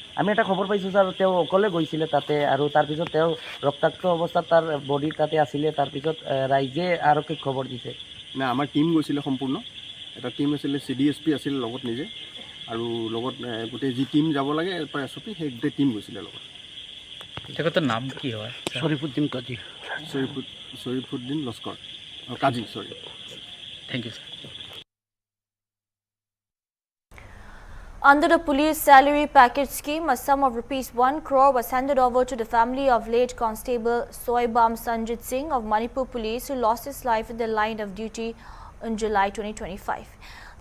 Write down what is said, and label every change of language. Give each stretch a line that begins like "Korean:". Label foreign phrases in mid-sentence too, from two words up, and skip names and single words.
Assamese: আমি এটা খবৰ পাইছোঁ ছাৰ, তেওঁ অকলে গৈছিলে তাতে, আৰু তাৰপিছত তেওঁ ৰক্তাক্ত অৱস্থাত তাৰ বডি তাতে আছিলে। তাৰপিছত ৰাইজে আৰক্ষীক খবৰ দিছে। নাই, আমাৰ টীম গৈছিলে সম্পূৰ্ণ, এটা টীম আছিলে, CDSP আছিল লগত নিজে, আৰু লগত গোটেই যি টীম যাব লাগে SOP সেই গোটেই টীম গৈছিলে লগত। তেখেতৰ নাম কি হয়? শরীফুদ্দিন কাজী। শরীফুদ্দিন লস্কর কাজী, সরি।
English: thank you sir. Under the police salary package scheme, a sum of ₹1 crore was handed over to the family of late Constable Soibam Sanjit Singh of Manipur Police, who lost his life in the line of duty in July 2025.